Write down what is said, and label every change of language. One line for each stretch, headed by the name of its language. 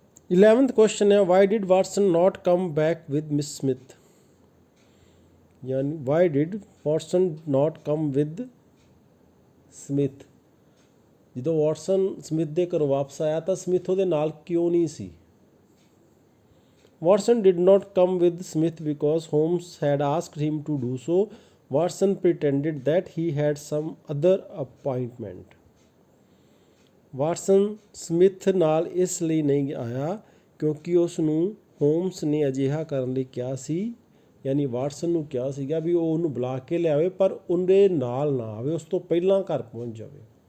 English: 11th question
Punjabi: ਹੈ,
English: Why did Watson not come back with Miss Smith?
Punjabi: ਯਾਨੀ
English: Why did Watson not come with Smith?
Punjabi: ਜਦੋਂ Watson Smith ਦੇ ਘਰੋਂ ਵਾਪਸ ਆਇਆ ਤਾਂ ਸਮਿਥ ਉਹਦੇ ਨਾਲ ਕਿਉਂ ਨਹੀਂ ਸੀ?
English: Watson did not come with Smith because Holmes had asked him to do so. Watson pretended that he had some other appointment.
Punjabi: Watson Smith ਨਾਲ ਇਸ ਲਈ ਨਹੀਂ ਆਇਆ ਕਿਉਂਕਿ ਉਸ ਨੂੰ ਹੋਮਸ ਨੇ ਅਜਿਹਾ ਕਰਨ ਲਈ ਕਿਹਾ ਸੀ, ਯਾਨੀ ਵਾਟਸਨ ਨੂੰ ਕਿਹਾ ਸੀਗਾ ਵੀ ਉਹ ਉਹਨੂੰ ਬੁਲਾ ਕੇ ਲਿਆਵੇ ਪਰ ਉਹਦੇ ਨਾਲ ਨਾ ਆਵੇ, ਉਸ ਤੋਂ ਪਹਿਲਾਂ ਘਰ ਪਹੁੰਚ ਜਾਵੇ।